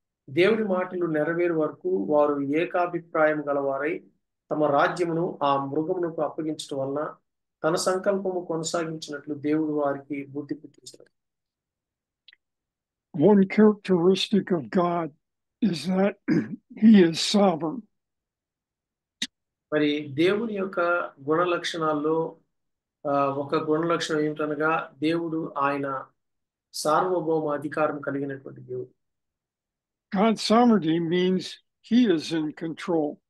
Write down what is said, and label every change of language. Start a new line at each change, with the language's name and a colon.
Telugu: దేవుని మాటలు నెరవేరు వరకు వారు ఏకాభిప్రాయం గలవారై తమ రాజ్యమును ఆ మృగమునకు అప్పగించడం వలన తన సంకల్పము కొనసాగించినట్లు దేవుడు వారికి బుద్ధి పుట్టించారు.
English: One characteristic of God is that he is sovereign.
Telugu: మరి దేవుని యొక్క గుణ లక్షణాల్లో ఒక గుణ లక్షణం ఏమిటనగా దేవుడు ఆయన సార్వభౌమ అధికారం కలిగినటువంటి దేవుడు.
English: God's sovereignty means he is in control.